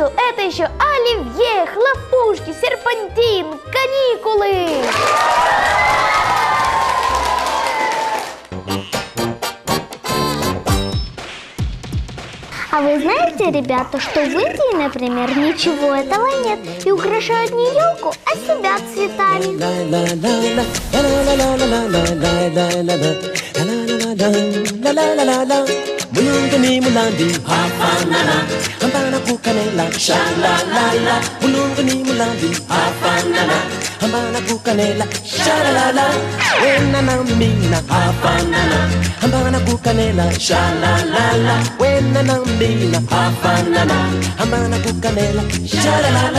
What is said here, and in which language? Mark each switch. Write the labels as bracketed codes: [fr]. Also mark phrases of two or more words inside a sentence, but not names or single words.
[ru] Это еще оливье, хлопушки, серпантин, каникулы. А вы знаете, ребята, что в Индии, например, ничего этого нет. И украшают не елку, а себя цветами. Mulungani mulandi hafanana hambana kukanela shalalala mulungani mulandi hafanana hambana kukanela shalalala wena na mina hafanana hambana kukanela shalalala wena na mina hafanana hambana kukanela shalalala.